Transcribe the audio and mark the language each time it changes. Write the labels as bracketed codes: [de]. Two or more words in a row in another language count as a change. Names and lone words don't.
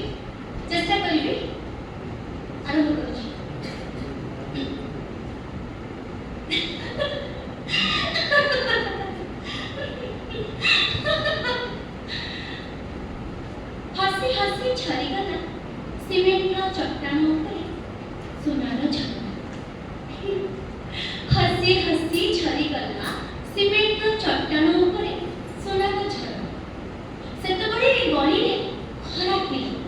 [or] ଚେଷ୍ଟା କରିବି। ଆରମ୍ଭ କରୁଛି। ହସି ହସି ଝରିଗଲା ସିମେଣ୍ଟର ଚଟାଣ ଉପରେ ସୁନାର ଝରଣା। ହସି ହସି ଝରିଗଲା ସିମେଣ୍ଟର ଚଟାଣ ଉପରେ ସୁନାର ଝରଣା। ସେତେବେଳେ ଏ ଗଳିରେ ଖରା